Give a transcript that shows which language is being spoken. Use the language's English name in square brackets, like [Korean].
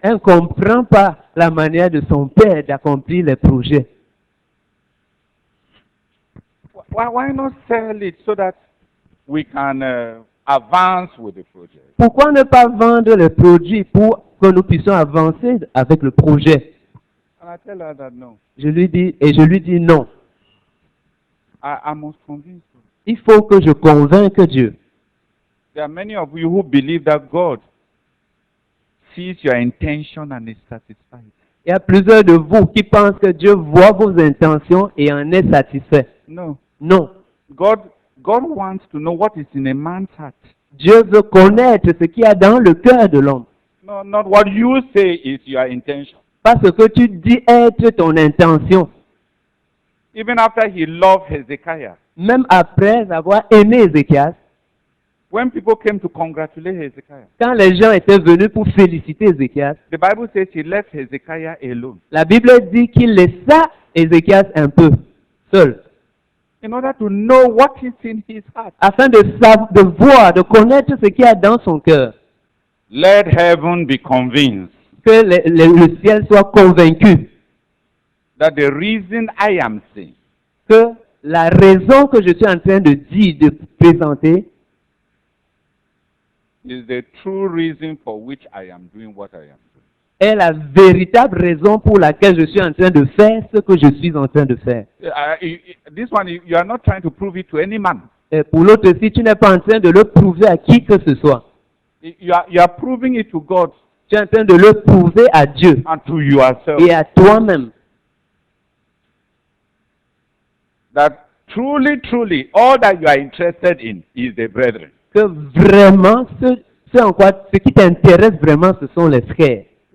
[French] Elle ne comprend pas la manière de son père d'accomplir les projets. [English] Why not sell it so that we can advance with the project? [French] Pourquoi ne pas vendre les produits pour que nous puissions avancer avec le projet? [English] And I tell her that no. [French] Je lui dis non. [English] I must convince her. [French] Il faut que je convainque Dieu. [English] There are many of you who believe that God sees your intention and is satisfied. [French] Il y a plusieurs de vous qui pensent que Dieu voit vos intentions et en est satisfait. [English] No. [French] Non. [English] God wants to know what is in a man's heart. [French] Dieu veut connaître ce qu'il y a dans le cœur de l'homme. [English] No, not what you say is your intention. [French] Pas ce que tu dis être ton intention. [English] Even after he loved Hezekiah, [French] Même après avoir aimé Ézéchias, [English] when people came to congratulate Hezekiah, [French] quand les gens étaient venus pour féliciter Ézéchias, [English] the Bible says he left Hezekiah alone [French] la Bible dit qu'il laissa Ézéchias un peu seul, [English] in order to know what is in his heart. [French] afin de voir, de connaître ce qu'il y a dans son cœur. [English] Let heaven be convinced [French] Que le ciel soit convaincu [English] that the reason I am saying [French] que la raison que je suis en train de dire, de présenter, [English] is the true reason for which I am doing what I am doing. [French] est la véritable raison pour laquelle je suis en train de faire ce que je suis en train de faire. [English] This one, you are not trying to prove it to any man. [French] Et pour l'autre, si tu n'es pas en train de le prouver à qui que ce soit, [English] You are proving it to God [French] tu es en train de le prouver à Dieu [English] and to yourself [French] et à toi-même. [English] that truly, all that you are interested in is the brethren. [French] Que vraiment, ce qui t'intéresse vraiment, ce sont les frères.